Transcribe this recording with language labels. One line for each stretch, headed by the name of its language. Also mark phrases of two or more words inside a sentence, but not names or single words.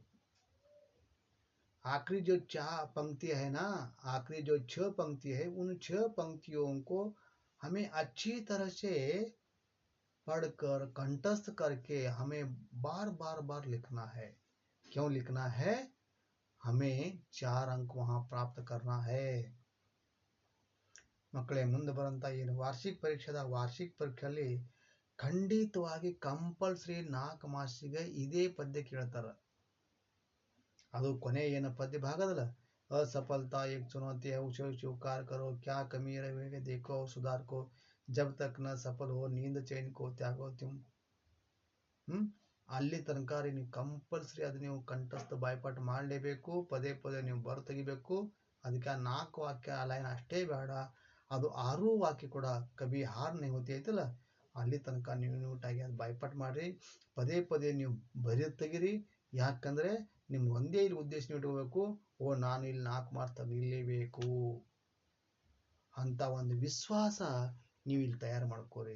Hindi: आखिरी जो 4 पंक्तियां है ना, आखिरी जो 6 पंक्ति है, उन 6 पंक्तियों को हमें अच्छी तरह से पढ़कर कंठस्थ करके हमें बार बार लिखना है. क्यों लिखना है? हमें 4 अंक वहां प्राप्त करना है.
Kannada: ಮಕ್ಕಳೇ, ಮುಂದೆ ಬರಂತ ಏನು ವಾರ್ಷಿಕ ಪರೀಕ್ಷೆಯಲ್ಲಿ ಖಂಡಿತವಾಗಿ ಕಂಪಲ್ಸರಿ 4 ಮಾರ್ಕ್ಸಿಗೆ ಇದೇ ಪದ್ಯ ಕೇಳ್ತಾರ. ಅದು ಕೊನೆ ಏನು ಪದ್ಯ ಭಾಗದಲ್ಲ,
Hindi: असफलता एक चुनौती है, उसे स्वीकार करो, क्या कमी रहे देखो और सुधार को, जब तक न सफल हो नींद चैन को त्यागो तुम.
Kannada: ಅಲ್ಲಿ ತನಕ ನೀವು ಕಂಪಲ್ಸರಿ ಅದು ನೀವು ಕಂಠಸ್ಥ ಬಾಯ್ಪಾಠ ಮಾಡಲೇಬೇಕು. ಪದೇ ಪದೇ ನೀವು ಬರ ತೆಗಿಬೇಕು. ಅದಕ್ಕೆ ಆ 4 ವಾಕ್ಯ ಲೈನ್ ಅಷ್ಟೇ ಬೇಡ, ಅದು 6 ವಾಕ್ಯ ಕೂಡ ಕವಿ
Hindi: हार नहीं होती
Kannada: ಐತಲ್ಲ, ಅಲ್ಲಿ ತನಕ ನೀವು ನೀಟಾಗಿ ಅದು ಬಾಯ್ಪಾಟ್ ಮಾಡ್ರಿ. ಪದೇ ಪದೇ ನೀವು ಬರೆದು ತೆಗಿರಿ. ಯಾಕಂದ್ರೆ ನಿಮ್ಗೆ ಒಂದೇ ಇಲ್ಲಿ ಉದ್ದೇಶ ಇಟ್ಕೋಬೇಕು, ನಾನು ಇಲ್ಲಿ 4 ಮಾರ್ಕ್ಸ್ ತೆಗಿಲೇಬೇಕು ಅಂತ ಒಂದು ವಿಶ್ವಾಸ ನೀವು ಇಲ್ಲಿ ತಯಾರು ಮಾಡ್ಕೋರಿ.